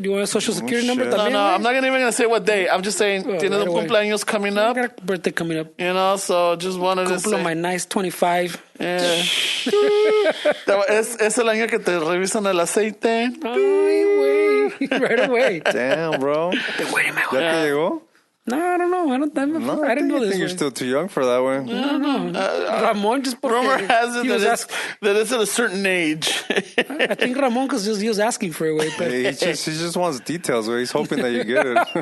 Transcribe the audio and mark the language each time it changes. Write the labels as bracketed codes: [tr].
[en] Do you want a social security number? No, I'm not even gonna say what day. I'm just saying [es] tiene [en] right cumpleaños coming up. I got a birthday coming up. So just wanted to say. My nice 25. Yeah. [es] es el año que te revisan el aceite. [en] Ay, güey. Right away. Damn, bro. [es] ¿Ya te llegó? [en] No, I don't know. I didn't know this. I think you're still too young for that one. No. Ramon just Rumor has it that it's at a certain age. I think Ramon, because he was asking for it. But He just wants details. He's hoping that you get it.